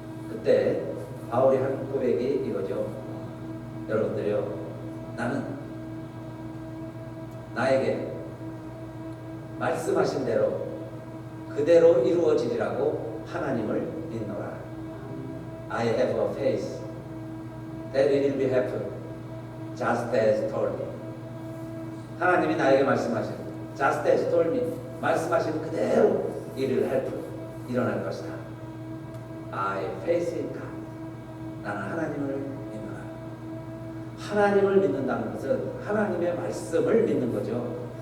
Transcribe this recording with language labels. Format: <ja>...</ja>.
<ko>그때 바울이 한 고백이 이거죠. 여러분들이요, 나는 나에게 말씀하신 대로 그대로 이루어지리라고 하나님을 믿노라.</ko> <en>I have a faith that it will be happen just as told me.</en> <ko>하나님이 나에게 말씀하신 just as told me, 말씀하신 그대로 일어날 것이다.</ko> <en>I faith in God. 나는 하나님을 믿노라.</en> <ko>하나님을 믿는다는 것은 하나님의 말씀을 믿는 거죠.</ko>